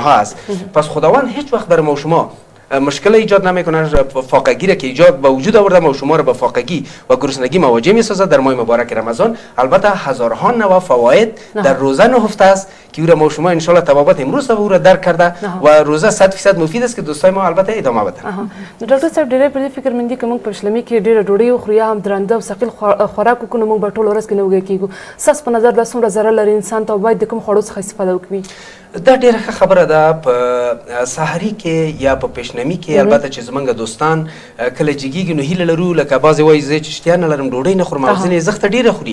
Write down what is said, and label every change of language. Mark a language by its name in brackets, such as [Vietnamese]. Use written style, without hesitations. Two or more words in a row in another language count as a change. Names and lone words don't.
[Persian] پس خداوند هیچ وقت بر ما و شما مشکل ایجاد نمیکنه، فاقگی را که ایجاد به وجود آورده ما شما را به فاقگی و گرسنگی مواجه میسازد در ماه مبارک رمضان. البته هزارها نوع فواید در روزه نهفته است که او را ما شما ان شاء الله تبابت امروز او را درک کرده و روزه 100% مفید است که دوستای ما البته ادامه بدن. [Pashto] ډاکټر صاحب ډېری په دې فکر مند دي که موږ په شلمي کې ډېره ډوډۍ وخورو یا هم درانده او ثقیل خوراک وکړو نو موږ به ټوله ورځ کې نه وږی کېږو. ستاسو په نظر دا څومره ضرر لري انسان ته او باید د کوم خوړو څخه استفاده وکړي؟ دا ډیره ښه خبره ده. په سحري کې یا په پیشنمي کې البته چې زمونږ دوستان کله جګیږي نو هیله لرو، لکه بعضې وایي زه چې اشتیا نه لرم ډوډۍ نه خورم او ځینې زخته ډېره خوري.